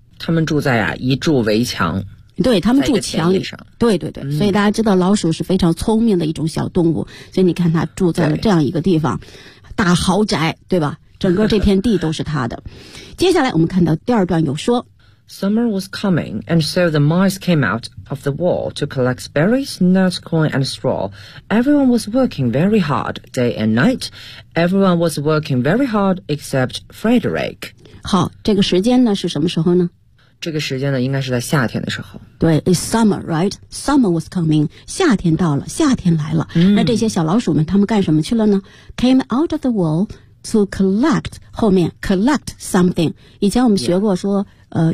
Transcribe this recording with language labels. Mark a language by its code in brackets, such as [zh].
[zh] 他们住在啊一筑围墙。对他们住墙里上，对对对、嗯、所以大家知道老鼠是非常聪明的一种小动物，所以你看它住在了这样一个地方大豪宅，对吧？整个这片地都是它的。接下来我们看到第二段有说 [en] Summer was coming and so the mice came out of the wall to collect berries, nuts, corn and straw. Everyone was working very hard day and night. Everyone was working very hard except Frederick. [zh] 好，这个时间呢是什么时候呢？这个时间呢应该是在夏天的时候， [en] 对 It's summer, right? Summer was coming， [zh] 夏天到了，夏天来了、嗯、那这些小老鼠们他们干什么去了呢？ [en] Came out of the wall to collect， [zh] 后面 [en] collect something， [zh] 以前我们学过说、 [en] yeah.